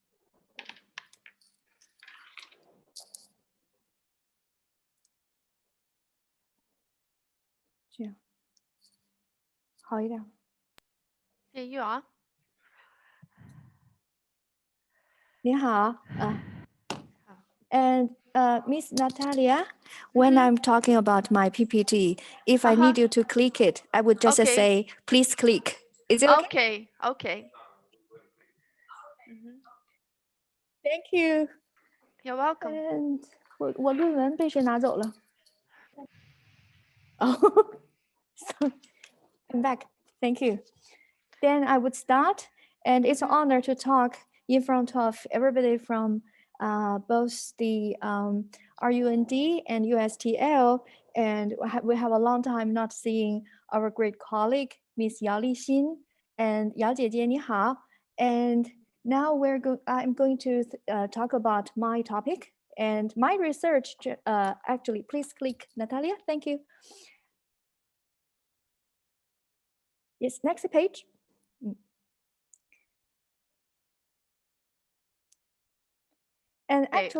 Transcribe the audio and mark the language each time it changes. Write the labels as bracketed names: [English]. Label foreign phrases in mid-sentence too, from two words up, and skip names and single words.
[Chinese] 这样好一点。 Ja. [English] 你好 ，and Miss Natalia, when I'm talking about my PPT, if I need you to click it, I would just Okay. say, please click. Is it okay? Okay. Thank you. You're welcome. And [Chinese] 我论文被谁拿走了？ [English] Oh, sorry. I'm back. Thank you. Then I would start, and it's an honor to talk in front of everybody from both the RUND and USTL, and we have a long time not seeing our great colleague, Miss Yao Lixin, and Yao [Chinese] 姐姐你好. [English] And now I'm going to talk about my topic and my research. Actually, please click Natalia. Thank you. Yes, next page. And actually,